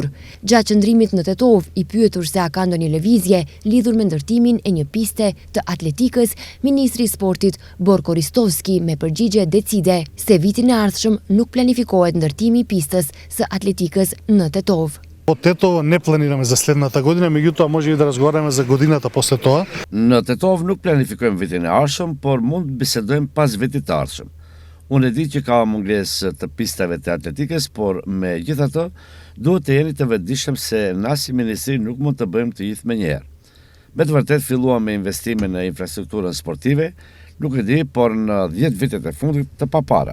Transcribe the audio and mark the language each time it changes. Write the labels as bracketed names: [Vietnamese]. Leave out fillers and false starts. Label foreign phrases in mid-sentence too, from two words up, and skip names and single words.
[Albanian] Gjatë qëndrimit në Tetovë, i pyetur se a ka ndonjë lëvizje lidhur me ndërtimin e një piste të atletikës, Ministri i Sportit Borko Ristovski me përgjigje decide se vitin e ardhshëm nuk planifikohet ndërtimi i pistës së atletikës në Tetovë. [Macedonian] Тето не планираме за следната година, меѓутоа може и да разговараме за годината после тоа. [Albanian] Në Tetovë nuk planifikojmë vitin e ardhshëm, por mund bisedojmë pas vitit të ardhshëm. Unë e di që ka mungesë të pistave të atletikës, por megjithatë duhet të jeni të vetëdijshëm se na si ministri nuk mund të bëjmë të gjithë menjëherë. Me të vërtet filluam me investime në infrastrukturën sportive, nuk e di, por në 10 vitet e fundit të papara.